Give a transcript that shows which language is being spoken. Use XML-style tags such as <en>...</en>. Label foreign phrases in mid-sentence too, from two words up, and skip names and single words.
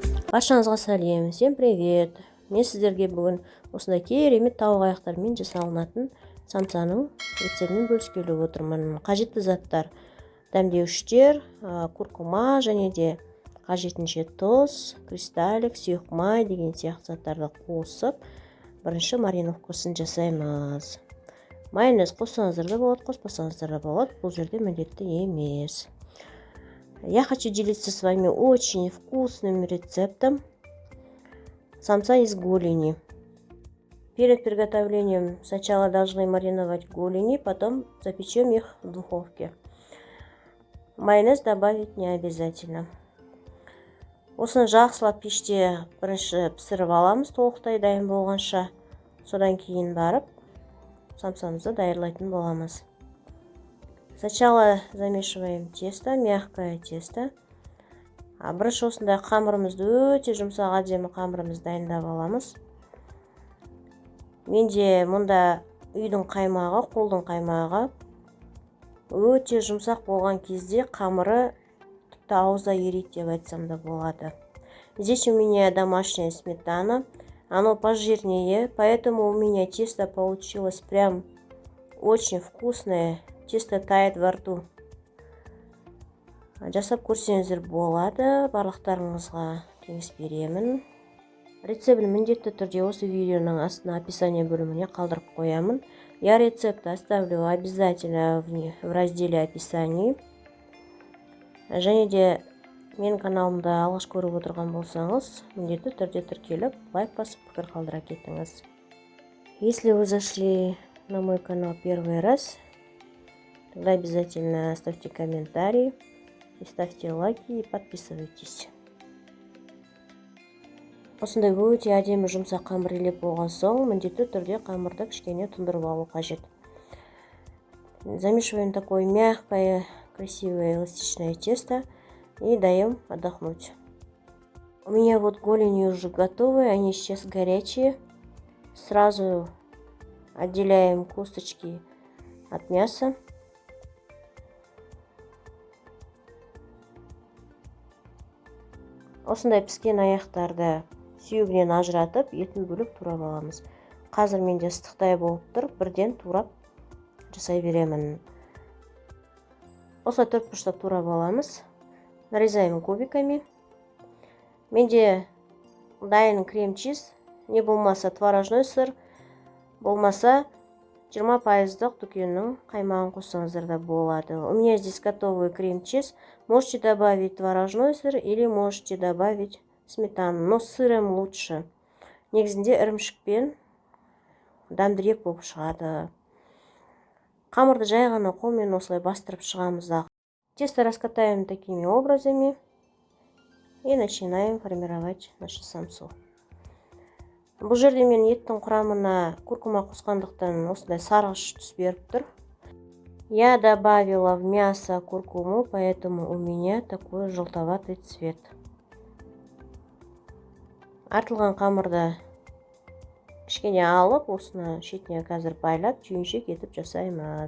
<kk>Баршаңызға сәлем,</kk> <ru>всем привет.</ru> <kk>Мен сіздерге бүгін осындай керемет тауық аяқтарымен жасалынатын самсаның рецептімен бөліскелі отырмын. Қажетті заттар: дәмдеуіштер, куркума және де қажетінше тұз, кристаллик, сұйық май деген сияқты заттарды қосып, бірінші мариновкасын жасаймыз. Майонез қоссаңыздар да болады, қоспасаңыздар да болады, бұл жерде міндетті емес.</kk> <ru>Я хочу делиться с вами очень вкусным рецептом самса из голени. Перед приготовлением сначала должны мариновать голени, потом запечем их в духовке. Майонез добавить не обязательно.</ru> <kk>Осыны жақсылап пеште бірінші пісіріп аламыз, толықтай дайын болғанша. Содан кейін барып самсамызды даярлайтын боламыз.</kk> <ru>Сначала замешиваем тесто, мягкое тесто.</ru> <kk>Бірінші осындай қамырымызды өте жұмсақ әдемі қамырымызды дайындап аламыз. Менде мұнда үйдің қаймағы, қолдың қаймағы өте жұмсақ болған кезде қамыры тіпті ауызда ериді деп айтсам да болады.</kk> <ru>Здесь у меня домашняя сметана. Оно пожирнее, поэтому у меня тесто получилось прям очень вкусное. Тесто тает во рту.</ru> <kk>Жасап көрсеңіздер болады. Барлықтарыңызға кеңес беремін. Рецептін міндетті түрде осы видеоның астына описание бөліміне қалдырып қоямын.</kk> <ru>Я рецепт оставлю обязательно в разделе описаний.</ru> <kk>Және де менің каналымды алғаш көріп отырған болсаңыз, міндетті түрде тіркеліп, лайк басып, пікір қалдыра кетіңіз.</kk> <ru>Если вы зашли на мой канал первый раз, тогда обязательно ставьте комментарии, и ставьте лайки и подписывайтесь.</ru> <kk>Осындай өте әдемі жұмсақ қамыр илеп болған соң, міндетті түрде қамырды кішкене тұндырып алу қажет.</kk> <ru>Замешиваем такое мягкое, красивое, эластичное тесто и даем отдохнуть. У меня вот голени уже готовы, они сейчас горячие. Сразу отделяем косточки от мяса.</ru> <kk>Осындай піскен аяқтарды сүйегінен ажыратып, етін бөліп турап аламыз. Қазір менде ыстықтай болып тұр, бірден турап жасай беремін. Осылай төрт бұрыштап турап аламыз.</kk> <ru>Нарезаем кубиками.</ru> <kk>Менде дайын крем-чиз, не болмаса</kk> <ru>творожной сыр,</ru> <kk>болмаса 20% дүкеннің қаймағын қоссаңыздар да болады.</kk> <ru>У меня здесь готовый крем-чиз. Можете добавить творожной сыр или можете добавить сметану, но с сыром лучше.</ru> <kk>Негізінде ірімшікпен дәмдірек болып шығады. Қамырды жай ғана қолмен осылай бастырып шығамыз.</kk> <ru>Тесто раскатаем такими образами и начинаем формировать нашу самсу.</ru> <kk>Бұл жерде мен еттің құрамына куркума қосқандықтан осындай сарғыш түс беріп тұр.</kk> <ru>Я добавила в мясо куркуму, поэтому у меня такой желтоватый цвет.</ru> <kk>Артылған қамырды кішкене алып, осыны шетіне қазір байлап, түйіншек етіп жасаймыз.</kk>